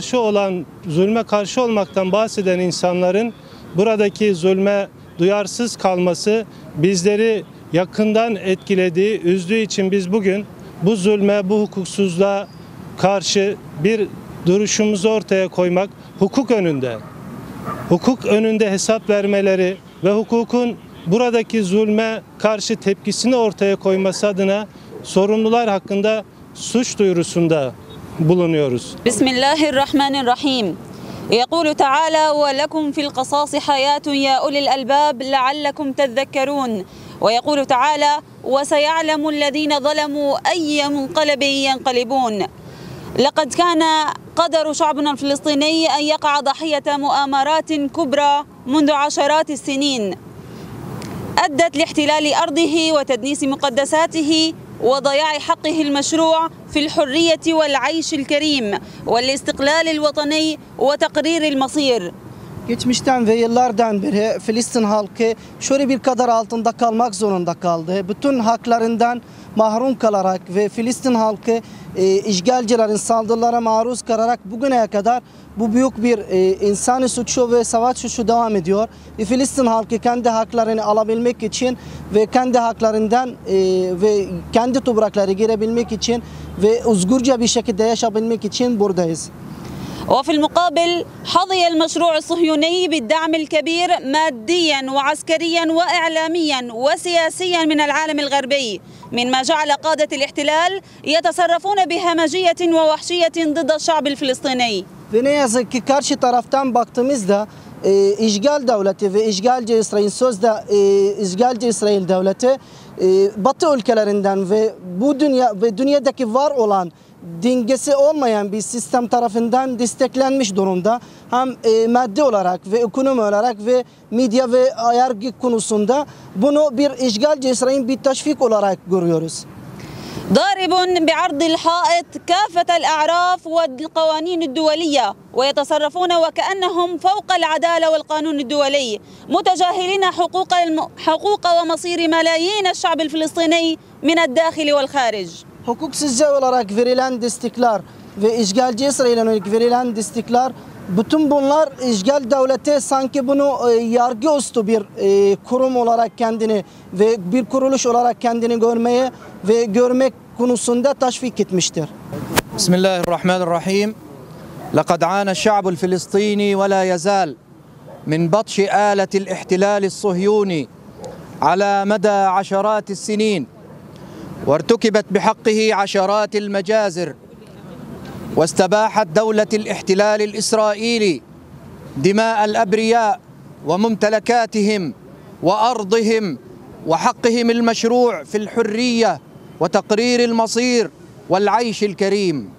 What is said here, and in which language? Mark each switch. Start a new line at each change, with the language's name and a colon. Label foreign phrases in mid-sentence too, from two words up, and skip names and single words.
Turkish: karşı olmaktan bahseden insanların buradaki zulme duyarsız kalması bizleri yakından etkilediği, üzdüğü için biz bugün bu zulme, bu hukuksuzluğa karşı bir duruşumuzu ortaya koymak, hukuk önünde, hukuk önünde hesap vermeleri ve hukukun buradaki zulme karşı tepkisini ortaya koyması adına sorumlular hakkında suç duyurusunda bulunuyoruz.
Arabic: بسم الله الرحمن الرحيم. يقول تعالى ولكم في القصاص حياة يا أولي الألباب لعلكم تذكرون ويقول تعالى وسيعلم الذين ظلموا أي منقلب ينقلبون لقد كان قدر شعبنا الفلسطيني أن يقع ضحية مؤامرات كبرى منذ عشرات السنين أدت لاحتلال أرضه وتدنيس مقدساته وضياع حقه المشروع في الحرية والعيش الكريم والاستقلال الوطني وتقرير المصير.
Turkish: Geçmişten ve yıllardan beri Filistin halkı şöyle bir kader altında kalmak zorunda kaldı. Bütün haklarından mahrum kalarak ve Filistin halkı işgalcilerin saldırılara maruz kalarak bugüne kadar bu büyük bir insani suçu ve savaş suçu devam ediyor. Ve Filistin halkı kendi haklarını alabilmek için ve kendi haklarından ve kendi toprakları girebilmek için ve özgürce bir şekilde yaşayabilmek için buradayız.
Arabic: وفي المقابل حظي المشروع الصهيوني بالدعم الكبير ماديا وعسكريا وإعلاميا وسياسيا من العالم الغربي مما جعل قادة الاحتلال يتصرفون بهمجية ووحشية ضد الشعب الفلسطيني.
Turkish: Ve ne yazık ki karşı taraftan baktığımızda işgal devleti ve işgalci İsrail sözde işgalci İsrail devleti Batı ülkelerinden ve bu dünyadaki var olan dengesi olmayan bir sistem tarafından desteklenmiş durumda. Hem maddi olarak ve ekonomi olarak ve medya ve yargı konusunda bunu bir işgalci İsrail'in bir teşvik olarak görüyoruz.
Arabic: ضارب بعرض الحائط كافة الأعراف والقوانين الدولية ويتصرفون وكأنهم فوق العدالة والقانون الدولي متجاهلين حقوق ومصير ملايين الشعب الفلسطيني من الداخل والخارج.
Turkish: Hukuksuzca olarak verilen destekler ve işgalci İsrail'e yönelik verilen destekler, bütün bunlar işgal devleti sanki bunu yargı üstü bir kurum olarak kendini ve bir kuruluş olarak kendini görmeye ve görmek konusunda teşvik etmiştir.
Arabic: بسم الله الرحمن الرحيم. لقد عانى الشعب الفلسطيني ولا يزال من بطش آلة الاحتلال الصهيوني على مدى عشرات السنين وارتكبت بحقه عشرات المجازر واستباحت دولة الاحتلال الإسرائيلي دماء الأبرياء وممتلكاتهم وأرضهم وحقهم المشروع في الحرية وتقرير المصير والعيش الكريم